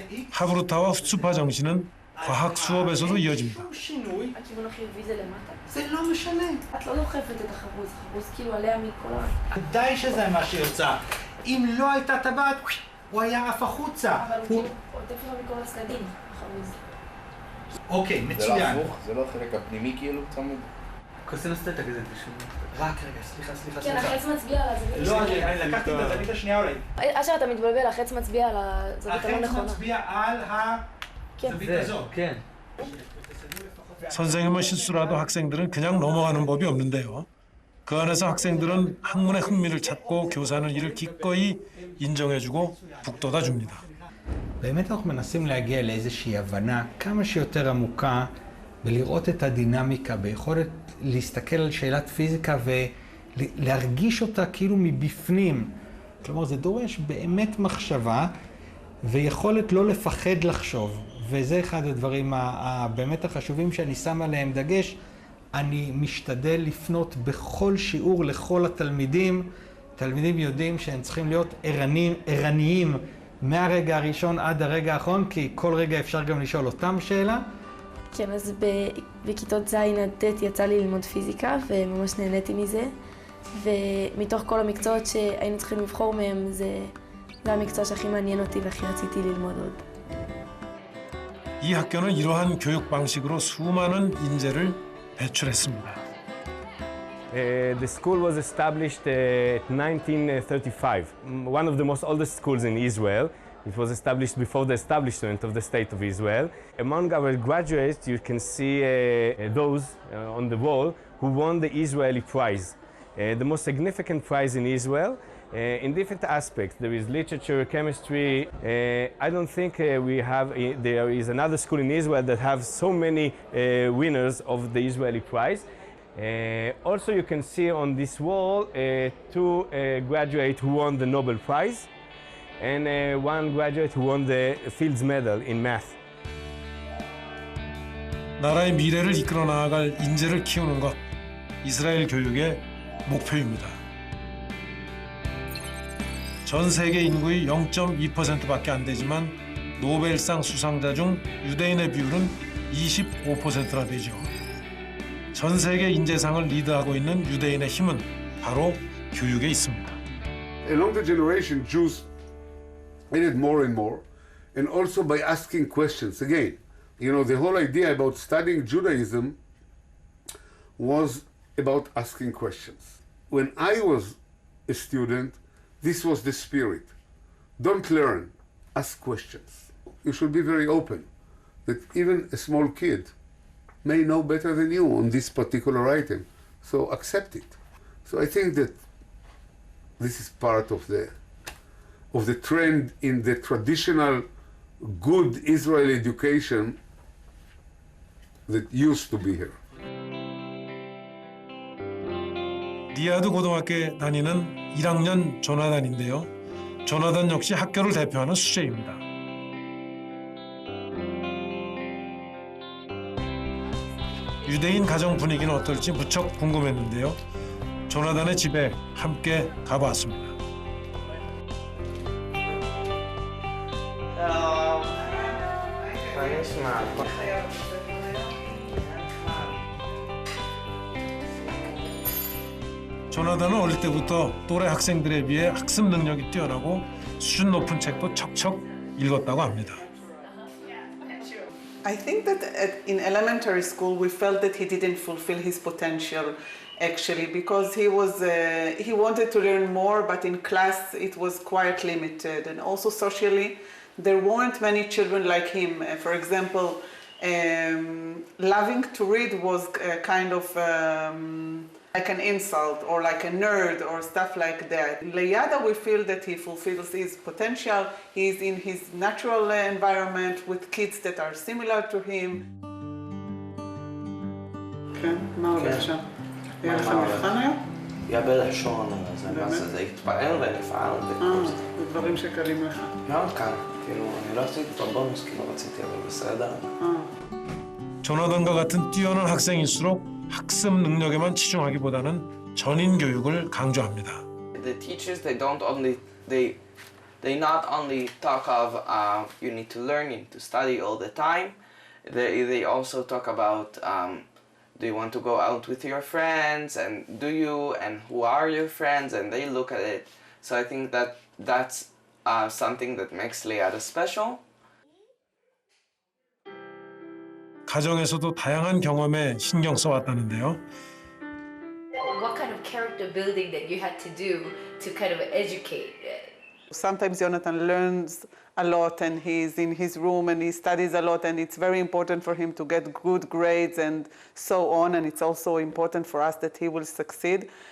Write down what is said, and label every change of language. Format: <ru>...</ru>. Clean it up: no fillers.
<ko>하브루타와 후츠파 정신은 과학 수업에서도 이어집니다.</ko> <he>הכיוון החיובי זה למטה. זה לא משנה. את לא דוחפת את החרוז, החרוז כאילו עליה מכל ודאי שזה מה שיוצא. אם לא הייתה טבעת, הוא היה עף החוצה. אבל הוא עוטף לך מכל הצדדים, החרוז. אוקיי, מצוין. זה לא הפוך? זה לא החלק הפנימי כאילו צמוד? כוסינוס תטא כזה תשמע. רק רגע, סליחה. כן, החץ מצביע על הזווית. לא, אני לקחתי את הזווית השנייה אולי. אשר, אתה מתבלבל, החץ מצביע על הזווית הלא נכונה. החץ מצביע על הזווית הזאת. כן.</he> <ko>선생님의 실수라도 학생들은 그냥 넘어가는 법이 없는데요. 그 안에서 학생들은 학문의 흥미를 찾고 교사는 이를 기꺼이 인정해주고 북돋아줍니다.</ko> <he>באמת אנחנו מנסים להגיע לאיזושהי הבנה כמה שיותר עמוקה ולראות את הדינמיקה ביכולת להסתכל על שאלת פיזיקה ולהרגיש אותה כאילו מבפנים. כלומר, זה דורש באמת מחשבה ויכולת לא לפחד לחשוב. וזה אחד הדברים באמת החשובים שאני שם עליהם דגש. אני משתדל לפנות בכל שיעור לכל התלמידים. תלמידים יודעים שהם צריכים להיות ערניים מהרגע הראשון עד הרגע האחרון, כי כל רגע אפשר גם לשאול אותם שאלה. כן, אז בכיתות ז' עד ט' יצא לי ללמוד פיזיקה, וממש נהניתי מזה. ומתוך כל המקצועות שהיינו צריכים לבחור מהם, זה המקצוע שהכי מעניין אותי והכי רציתי ללמוד עוד.</he> <ko>이 학교는 이러한 교육 방식으로 수많은 인재를 배출했습니다.</ko> <en>The school was established in 1935, one of the most oldest schools in Israel. It was established before the establishment of the State of Israel. Among our graduates, you can see those on the wall who won the Israeli prize, the most significant prize in Israel. In different aspects, there is literature, chemistry. I don't think there is another school in Israel that have so many winners of the Israeli prize. Also, you can see on this wall two graduates who won the Nobel Prize and one graduate who won the Fields Medal in math.</en> <ko>나라의 미래를 이끌어 나아갈 인재를 키우는 것, 이스라엘 교육의 목표입니다. 전 세계 인구의 0.2%밖에 안 되지만 노벨상 수상자 중 유대인의 비율은 25%나 되죠. 전 세계 인재상을 리드하고 있는 유대인의 힘은 바로 교육에 있습니다.</ko> <en>Along the generation, Jews made it more and more, and also by asking questions. Again, you know, the whole idea about studying Judaism was about asking questions. When I was a student, this was the spirit. Don't learn, ask questions. You should be very open, that even a small kid may know better than you on this particular item, so accept it. So I think that this is part of the trend in the traditional good Israeli education that used to be here.</en> <ko>리아드 고등학교에 다니는 1학년 조나단인데요. 조나단 역시 학교를 대표하는 수재입니다. 유대인 가정 분위기는 어떨지 무척 궁금했는데요. 조나단의 집에 함께 가보았습니다. 조나단은 어릴 때부터 또래 학생들에 비해 학습 능력이 뛰어나고 수준 높은 책도 척척 읽었다고 합니다.</ko> <en>I think that in elementary school we felt that he didn't fulfill his potential actually because he wanted to learn more, but in class it was quite limited, and also socially there weren't many children like him. For example, loving to read was kind of like an insult or like a nerd or stuff like that. Liada, we feel that he fulfills his potential. He's in his natural environment with kids that are similar to him.</en> <he>כן, מה הולך שם? היה לך מבחן היום? היה בלשון, זה התפעל ונפעל. זה דברים שקלים לך. מאוד קל, כאילו, אני לא עשיתי את הבונוס כי לא רציתי, אבל בסדר.</he> <ko>조나단과 같은 뛰어난 학생일수록 학습 능력에만 치중하기보다는 전인 교육을 강조합니다.</ko> <en>The teachers, they not only talk of you need to learn, you need to study all the time. They also talk about do you want to go out with your friends, and do you, and who are your friends, and they look at it. So I think that's something that makes Liada special.</en> <ko>가정에서도 다양한 경험에 신경 써왔다는데요.</ko> <en>What kind of character building that you had to do to kind of educate? Sometimes Jonathan learns a lot and he's in his room and he studies a lot, and it's very important for him to get good grades and so on, and it's also important for us that he will succeed.</en>